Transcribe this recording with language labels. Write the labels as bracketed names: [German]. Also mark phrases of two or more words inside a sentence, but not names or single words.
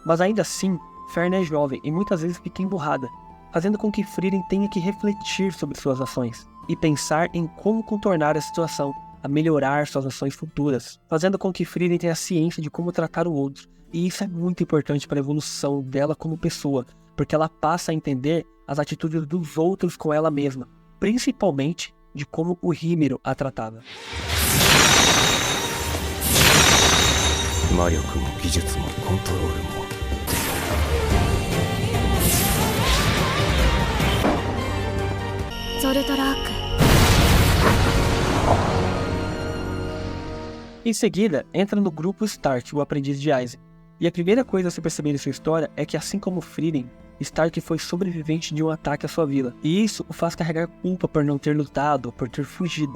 [Portuguese] Mas ainda assim, Fern é jovem e muitas vezes fica emburrada, fazendo com que Frieren tenha que refletir sobre suas ações e pensar em como contornar a situação, a melhorar suas ações futuras, fazendo com que Frieren tenha ciência de como tratar o outro. E isso é muito importante para a evolução dela como pessoa, porque ela passa a entender as atitudes dos outros com ela mesma, principalmente de como o Himiro a tratava. [Japanese] 魔力も技術もコントロールも [Portuguese] Em seguida, entra no grupo Stark, o aprendiz de Aizen. E a primeira coisa a se perceber em sua história é que, assim como Frieren, Stark foi sobrevivente de um ataque à sua vila, e isso o faz carregar culpa por não ter lutado ou por ter fugido.